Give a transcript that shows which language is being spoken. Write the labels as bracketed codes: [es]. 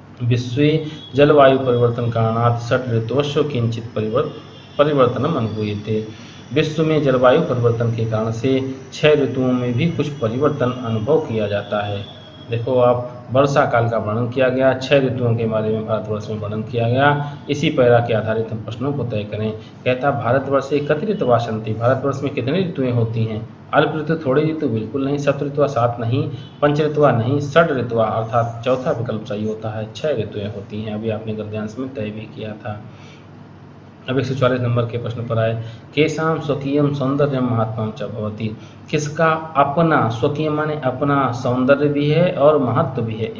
[sa] विश्वे जलवायु परिवर्तन कारणात् षट् ऋतुषु किंचित परिवर्तनम अनुभूयते। [hi] विश्व में जलवायु परिवर्तन के कारण से 6 ऋतुओं में भी कुछ परिवर्तन अनुभव किया जाता है। देखो आप, वर्षा काल का वर्णन किया गया, 6 ऋतुओं के बारे में भारतवर्ष में वर्णन किया गया। इसी पैरा के आधारित हम प्रश्नों को तय करें। [sa] कहता भारतवर्षे कति ऋतवः सन्ति। [hi] भारतवर्ष में कितनी ऋतुएं होती हैं? अल्प ऋतु, थोड़ी ऋतु, बिल्कुल नहीं। सप्त ऋतुवा, 7 नहीं। पंच ऋतुवा नहीं। षड ऋतुवा अर्थात चौथा विकल्प सही होता है। 6 ऋतुएं होती हैं। अभी आपने गद्यांश में तय भी किया था। अब 144 नंबर के प्रश्न पर आए। [sa] केशाम स्वकीयम सौंदर्यम महात्मा च भवति। [hi] किसका अपना, स्वकीय माने अपना, सौंदर्य भी है और महत्व भी है।